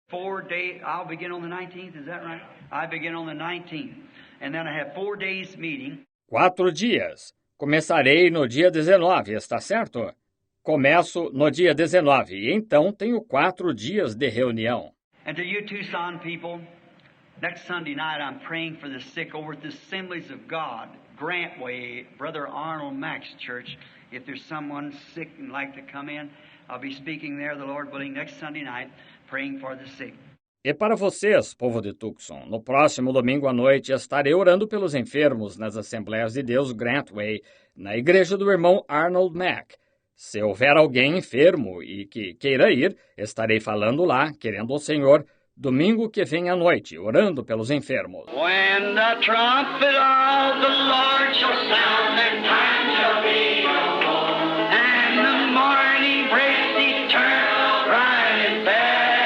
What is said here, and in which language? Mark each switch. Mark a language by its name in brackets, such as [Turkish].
[English] 4 days, I'll begin on the 19th, is that right? I begin on the 19th. And then I have 4 days meeting. [Portuguese] 4 dias. Começarei no dia 19, está certo? Começo no dia 19 e então tenho 4 dias de reunião. [English] And to you Tucson people, next Sunday night I'm praying for the sick over at the Assemblies of God, Grantway, Brother Arnold Mack's church. If there's someone sick and like to come in, I'll be speaking there, the Lord willing, next Sunday night, praying for the sick. [Portuguese] E para vocês, povo de Tucson, no próximo domingo à noite estarei orando pelos enfermos nas Assembleias de Deus Grantway, na igreja do irmão Arnold Mack. Se houver alguém enfermo e que queira ir, estarei falando lá, querendo o Senhor, domingo que vem à noite, orando pelos enfermos. [English] When the trumpet of the Lord shall sound, and time shall be no more, and the morning breaks eternal, bright and fair.